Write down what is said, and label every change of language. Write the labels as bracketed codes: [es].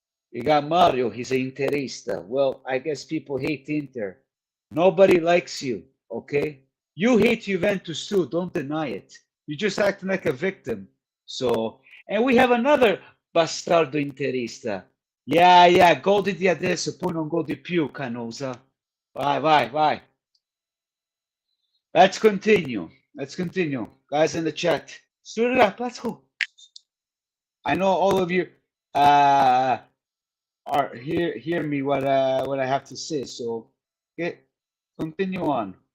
[en] You got Mario, he's an Interista. Well, I guess people hate Inter. Nobody likes you, okay? You hate Juventus too, don't deny it. You're just acting like a victim. So, and we have another bastardo Interista. [it] Yeah, godi di adesso, poi non godi più, Canosa. Vai. [en] Let's continue. Guys in the chat, stir it up, let's go. I know all of you are hear me what I have to say. So continue on.